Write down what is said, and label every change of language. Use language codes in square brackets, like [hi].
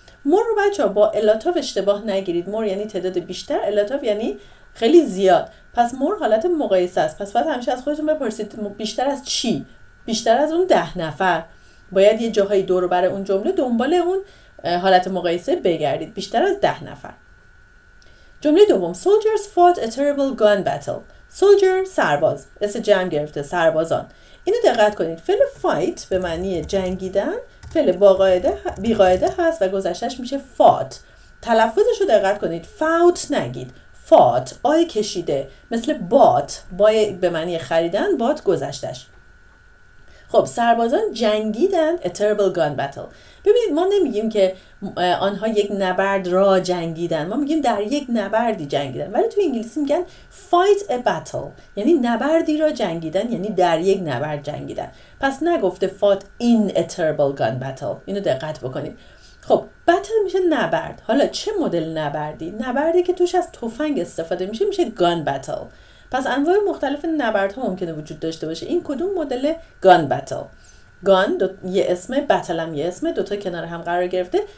[fa] more رو بچه ها با الاتاف اشتباه نگیرید. more یعنی تعداد بیشتر، الاتاف یعنی خیلی زیاد. پس more حالت مقایسه است. پس باید همیشه از خودتون بپرسید بیشتر از چی؟ بیشتر از اون 10 نفر. باید یه جاهایی دور و بر اون جمله دنبال اون حالت مقایسه بگردید. بیشتر از 10 نفر. جمله دوم [en] Soldiers fought a terrible gun battle. [fa] Soldier سرباز، اسم جمع گرفته، سربازان. اینو دقت کنید. فعل fight به معنی جنگیدن، فعل بی قاعده هست و گذشتهش میشه fought. تلفظش رو دقت کنید. fought نگید. fought آی کشیده، مثل bought بای به معنی خریدن، bought گذشتهش. خب سربازان جنگیدن [en] a terrible gun battle. [fa] ببینید ما نمیگیم که آنها یک نبرد را جنگیدن، ما میگیم در یک نبردی جنگیدن، ولی تو انگلیسی میگن [en] fight a battle [fa] یعنی نبردی را جنگیدن، یعنی در یک نبرد جنگیدن. پس نگفته [en] fought in a terrible gun battle. [fa] اینو دقت بکنید. خب battle میشه نبرد. حالا چه مدل نبردی؟ نبردی که توش از تفنگ استفاده میشه gun battle. پس انواع مختلف نبردها ممکنه وجود داشته باشه. این کدوم مدل gun battle؟ گان یه اسم، بتل هم یه اسم، دوتا کنار هم قرار گرفته.